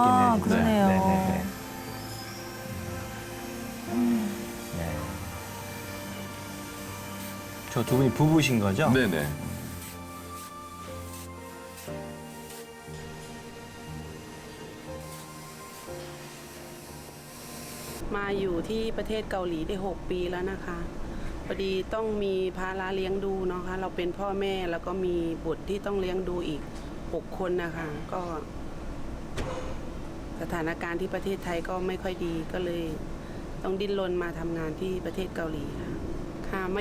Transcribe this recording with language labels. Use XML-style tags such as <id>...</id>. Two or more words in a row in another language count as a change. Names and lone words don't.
<ko>아, 있겠네요. 진짜. 그러네요. 네. 저 두 분이 부부신 거죠? 네네.</ko> <th>มาอยู่ที่ประเทศเกาหลีได้ 6 ปีแล้วนะคะพอดีต้องมีภาระเลี้ยงดูเนาะคะเราเป็นพ่อแม่แล้วก็มีบุตรที่ต้องเลี้ยงดูอีก 6 คนนะคะก็สถานการณ์ที่ประเทศไทยก็ไม่ค่อยดีก็เลยต้องดิ้นรนมาทำงานที่ประเทศเกาหลีค่ะค่ะมา</th>